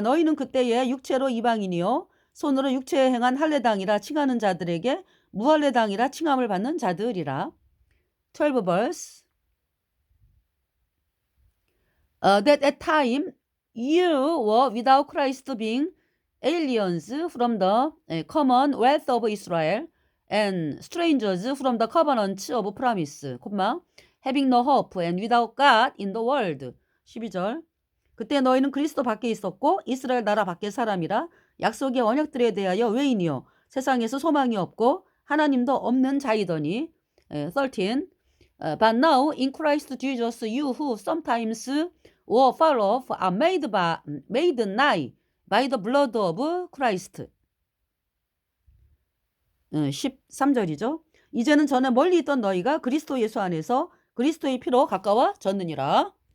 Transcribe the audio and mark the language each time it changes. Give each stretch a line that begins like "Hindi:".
Korean: 너희는 그때에 육체로 이방인이요 손으로 육체에 행한 할례당이라 칭하는 자들에게 무할례당이라 칭함을 받는 자들이라.
English: 12 verse. That at time you were without Christ, being aliens from the commonwealth of Israel and strangers from the covenant of promise, having no hope and without God in the world.
Korean: 12절. 그때 너희는 그리스도 밖에 있었고 이스라엘 나라 밖의 사람이라 약속의 언약들에 대하여 외인이요 세상에서 소망이 없고 하나님도 없는 자이더니.
English: 13. But now in Christ Jesus you who sometimes were far off are made nigh by the blood of Christ.
Korean: 13절이죠. 이제는 전에 멀리 있던 너희가 그리스도 예수 안에서 그리스도의 피로 가까워졌느니라.